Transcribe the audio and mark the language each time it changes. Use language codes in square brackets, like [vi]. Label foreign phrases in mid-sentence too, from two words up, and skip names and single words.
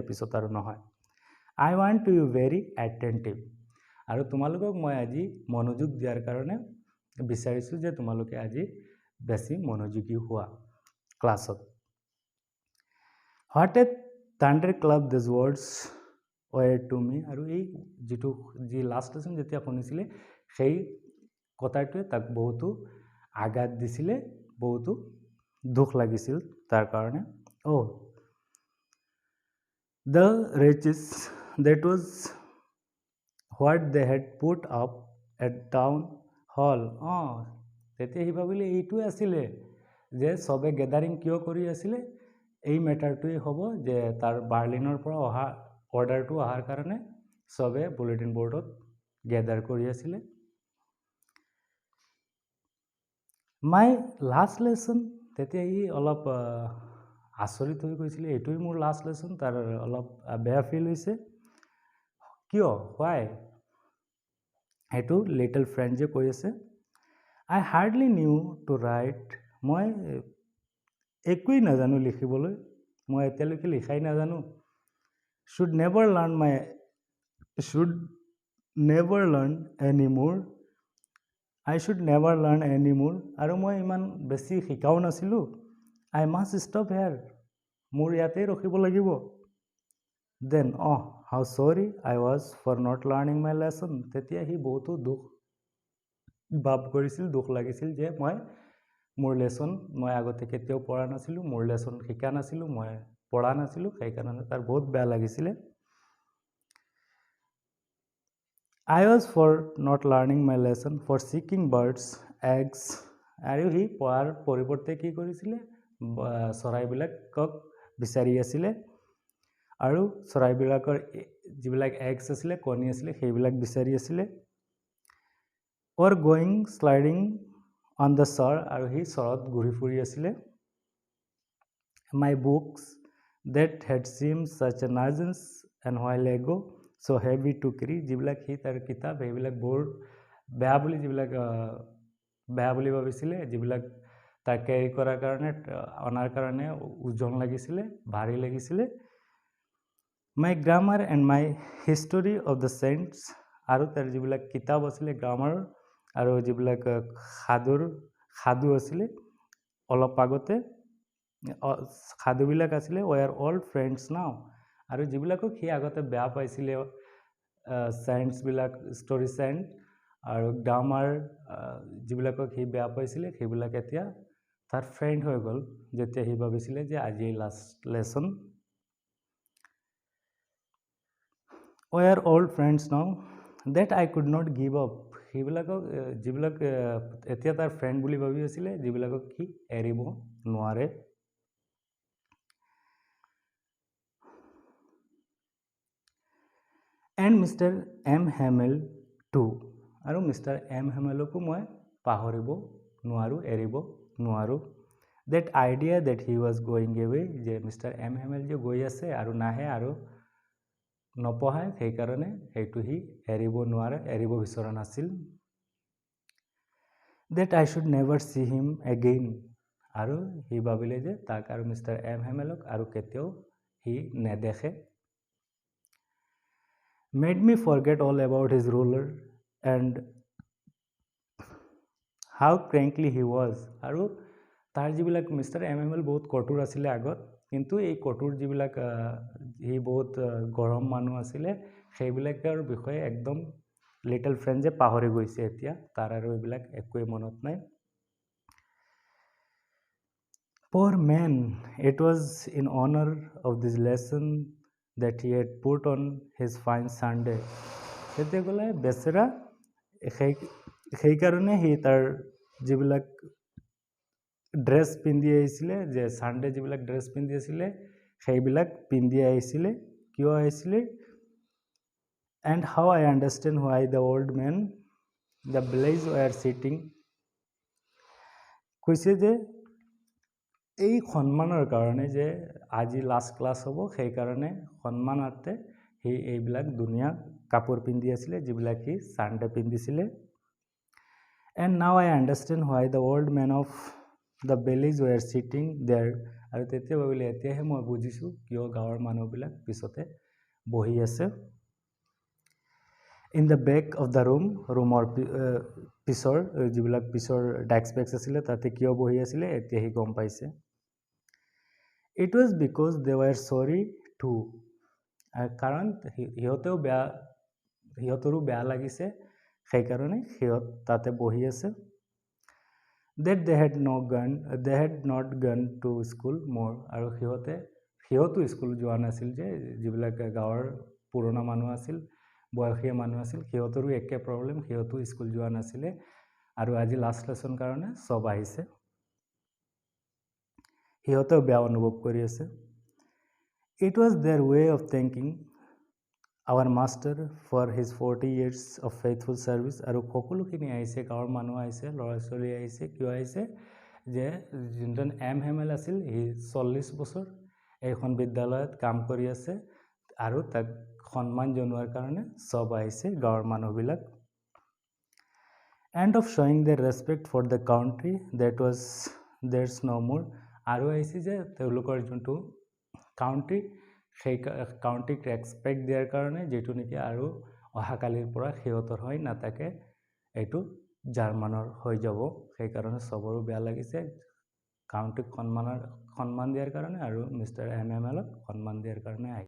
[as] পিছত আৰু নহয় [en] I want to be very attentive [as] আৰু তোমালোকক মই আজি মনোযোগ দিয়াৰ কাৰণে বিচাৰিছো যে তোমালোকে আজি বেছি মনোযোগী হোৱা ক্লাছত [en] What a thunderclap these words were to me [as] আৰু এই যেটো যি [en] last lesson [as] যেতিয়া শুনিছিলে সেই কথাটোৱে তাক বহুতো আঘাত দিছিলে বহুতো দুখ লাগিছিল তাৰ কাৰণে [en] The wretches that was what they had put up at town hall [as] তেতিয়া হি ভাবিলে এইটোৱে আছিলে যে সবে গ্যাদাৰিং কিয় কৰি আছিলে এই মেটাৰটোই হ'ব যে তাৰ বাৰ্লিনৰ পৰা অহা অৰ্ডাৰটো আহাৰ কাৰণে সবে [en] bulletin board [as] গ্যাদাৰ কৰি আছিলে [en] my last lesson [as] তেতিয়া ই অলপ আচৰিত হৈ গৈছিল এইটোই মোৰ [en] last lesson [as] তাৰ অলপ বেয়া ফিল হৈছে কিয় why এটো [en] little friend [as] যে কৈ আছে [en] I hardly knew to write [as] মই একোই নাজানো লিখিবলৈ মই এতিয়ালৈকে লিখাই নাজানো [en] should never learn anymore I should never learn anymore [as] আৰু মই ইমান বেছি শিকাও নাছিলো [en] I must stop here [as] মোৰ ইয়াতে ৰখিব লাগিব [en] then how sorry I was for not learning my lesson [as] তেতিয়া হি বহুতো দুখ ভাব কৰিছিল দুখ লাগিছিল যে মই মোৰ লেসন মই আগতে কেতিয়াও পঢ়া নাছিলো মোৰ লেসন শিকা নাছিলো মই পঢ়া নাছিলো সেই কাৰণে তাৰ বহুত বেয়া লাগিছিল [en] I was for not learning my lesson for seeking birds eggs [as] আৰু হি পঢ়াৰ পৰিৱৰ্তে কি কৰিছিল চৰাইবিলাকক বিচাৰি আছিল আৰু চৰাইবিলাকৰ যিবিলাক এগছ আছিল কণী আছিল সেইবিলাক বিচাৰি আছিল [en] or going sliding on the shore [as] আৰু হি শৰত ঘূৰি ফুৰি আছিল [en] my books that had seemed such a nuisance and while ago so heavy to carry [as] যিবিলাক হি তাৰ কিতাপ এইবিলাক বৰ বেয়া বুলি যিবিলাক বেয়া বুলি ভাবিছিল যিবিলাক তাৰ ক্যাৰি কৰাৰ কাৰণে অনাৰ কাৰণে ওজন লাগিছিল ভাৰী লাগিছিল [en] my grammar and my history of the [as] saints আৰু তাৰ যিবিলাক কিতাপ আছিল গ্ৰামাৰ আৰু যিবিলাক খাদু আছিল অলপ আগতে খাদুবিলাক আছিল [en] we are all friends now [as] আৰু যিবিলাকক হি আগতে বেয়া পাইছিল সায়েন্স বিলাক [en] story science [as] আৰু গ্ৰামাৰ যিবিলাকক হি বেয়া পাইছিল সেইবিলাক এতিয়া তাৰ ফ্ৰেন্ড হৈ গল যেতিয়া হি ভাবিছিল যে আজি [en] last lesson We are old friends now that I could not give up. [as] সেইবিলাকক যিবিলাক এতিয়া তাৰ ফ্ৰেণ্ড বুলি ভাবি আছিলে যিবিলাকক সি এৰিব নোৱাৰে এণ্ড মিষ্টাৰ এম হেমেল টু আৰু মিষ্টাৰ এম হেমেলকো মই পাহৰিব নোৱাৰোঁ এৰিব নোৱাৰোঁ [en] that idea that he was going away [as] যে মিষ্টাৰ এম হেমেল যে গৈ আছে আৰু নাহে আৰু নপঢ়ায় সেইকাৰণে সেইটো সি এৰিব নোৱাৰে এৰিব বিচৰা নাছিল [en] that I should never see him again [as] আৰু সি ভাবিলে যে তাক আৰু মিষ্টাৰ এম হেমেলক আৰু কেতিয়াও সি নেদেখে [en] made me forget all about his ruler and how cranky he was [as] আৰু তাৰ যিবিলাক মিষ্টাৰ এম হেমেল বহুত কঠোৰ আছিলে আগত কিন্তু এই কঠোৰ যিবিলাক সি বহুত গৰম মানুহ আছিলে সেইবিলাকৰ বিষয়ে একদম [en] little friend [as] যে পাহৰি গৈছে এতিয়া তাৰ আৰু এইবিলাক একোৱে মনত নাই [en] poor man it was in honor of this lesson that he had put on his fine Sunday [as] তেতিয়া ক'লে বেচেৰা সেইকাৰণে সি তাৰ যিবিলাক ড্ৰেছ পিন্ধি আহিছিলে যে সানডে যিবিলাক ড্ৰেছ পিন্ধি আছিলে সেইবিলাক পিন্ধি আহিছিলে কিয় আহিছিলে [en] and how I understand why the old man the village were sitting [as] কৈছে যে এই সন্মানৰ কাৰণে যে আজি [en] last class [as] হ'ব সেই কাৰণে সন্মানাৰ্থে সি এইবিলাক দুনিয়া কাপোৰ পিন্ধি আছিলে যিবিলাক সি সানডে পিন্ধিছিলে [en] and now I understand why the old man of the village were sitting there [as] আৰু তেতিয়া ভাবিলে এতিয়াহে মই বুজিছোঁ কিয় গাঁৱৰ মানুহবিলাক পিছতে বহি আছে [en] in the back of the room [as] পিছৰ যিবিলাক পিছৰ ডেস্ক বেক্স আছিলে তাতে কিয় বহি আছিলে এতিয়াহে গম পাইছে [en] it was because they were sorry too [as] কাৰণ সিহঁতৰো বেয়া লাগিছে সেইকাৰণে সিহঁত তাতে বহি আছে [en] that they had not gone to school more [as] আৰু সিহঁতো স্কুল যোৱা নাছিল যে যিবিলাক গাঁৱৰ পুৰণা মানুহ আছিল বয়সীয়া মানুহ আছিল সিহঁতৰো একে প্ৰব্লেম সিহঁতো স্কুল যোৱা নাছিলে আৰু আজি [en] last lesson [as] কাৰণে সব আহিছে সিহঁতেও বেয়া অনুভৱ কৰি আছে [en] it was their way of thanking our master for his 40 years of faithful service [as] আৰু সকলোখিনি আহিছে গাঁৱৰ মানুহ আহিছে ল'ৰা ছোৱালী আহিছে কিয় আহিছে যে যোনজন এম হেমেল আছিল সি 40 বছৰ এইখন বিদ্যালয়ত কাম কৰি আছে আৰু তাক সন্মান জনোৱাৰ কাৰণে সব আহিছে গাঁৱৰ মানুহবিলাক [en] and of showing their respect for the country that was there's no more [as] আৰু আহিছে যে তেওঁলোকৰ যোনটো কাউন্ট্ৰি সেই কাউন্ট্ৰিক ৰেসপেক্ট দিয়াৰ কাৰণে যেটো নেকি আৰু অহাকালিৰ পৰা সিহঁতৰ হয় নাথাকে এইটো জাৰ্মানৰ হৈ যাব সেই কাৰণে সবৰো বেয়া লাগিছে কাউন্ট্ৰিক সন্মান দিয়াৰ কাৰণে আৰু মিষ্টাৰ এম এম এলক সন্মান দিয়াৰ কাৰণে